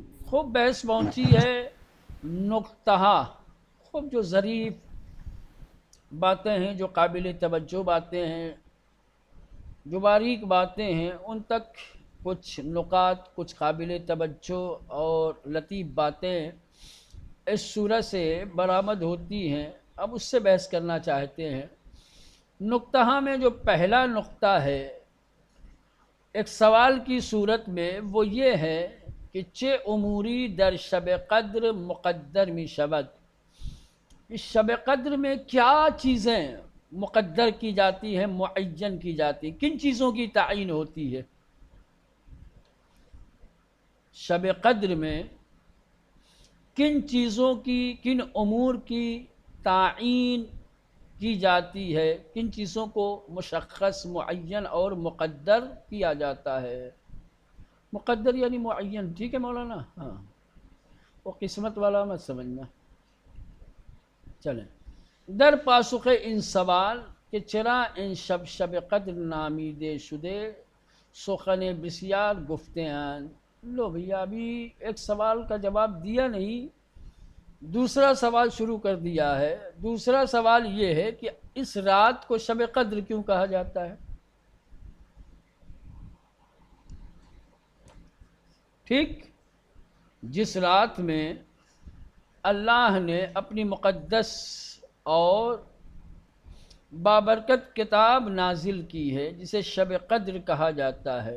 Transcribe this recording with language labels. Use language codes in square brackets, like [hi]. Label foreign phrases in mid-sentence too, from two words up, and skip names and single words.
[ur] خوب بحث پہنچی ہے نقطہ، خوب جو ظریف باتیں ہیں، جو قابل توجہ باتیں ہیں، جو باریک باتیں ہیں، ان تک کچھ نکات، کچھ قابل توجہ اور لطیف باتیں اس سورہ سے برآمد ہوتی ہیں۔ اب اس سے بحث کرنا چاہتے ہیں۔ نقطہ میں جو پہلا نقطہ ہے ایک سوال کی صورت میں، وہ یہ ہے کہ [fa] چه اموری در شب قدر مقدر می شود، [ur] اس شب قدر میں کیا چیزیں مقدر کی جاتی ہیں، معین کی جاتی ہیں، کن چیزوں کی تعین ہوتی ہے شب قدر میں، کن چیزوں کی، کن امور کی تعین کی جاتی ہے، کن چیزوں کو مشخص، معین اور مقدر کیا جاتا ہے۔ مقدر یعنی معین، ٹھیک ہے مولانا؟ ہاں، وہ قسمت والا مت سمجھنا۔ چلیں، [fa] در پاسخ این سوال که چرا این شب قدر نامیده شده سخن بسیار گفته اند۔ [ur] لو بھیا، ابھی ایک سوال کا جواب دیا نہیں، دوسرا سوال شروع کر دیا ہے۔ دوسرا سوال یہ ہے کہ اس رات کو شب قدر کیوں کہا جاتا ہے؟ ٹھیک، جس رات میں اللہ نے اپنی مقدس اور بابرکت کتاب نازل کی ہے، جسے شب قدر کہا جاتا ہے۔